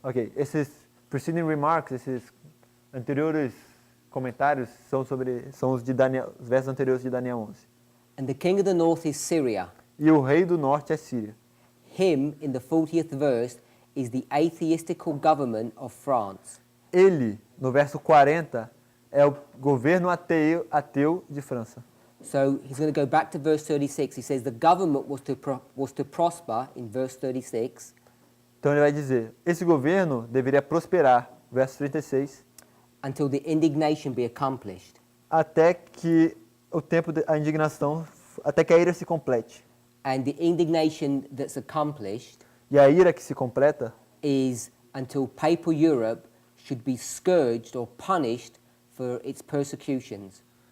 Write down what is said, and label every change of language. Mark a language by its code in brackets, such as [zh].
[pt] Ok, esses [en] preceding remarks, [pt] esses anteriores comentários são os versos anteriores de Daniel 11. [en] And the king of the north is Syria. [pt] E o rei do norte é Síria. [en] Him, in the 40th verse, is the atheistical government of France. [pt] Ele, no verso 40, é o governo ateu de França. [en] So he's going to go back to verse 36. He says the government was to prosper in verse 36. [pt] Então ele vai dizer, esse governo deveria prosperar, verso 36, [en] until the indignation be accomplished. [pt] Até que o tempo a indignação, até que a ira se complete. [en] And the indignation that's accomplished [pt] E a ira que se completa [en] is until papal Europe should be scourged or punished for its persecutions.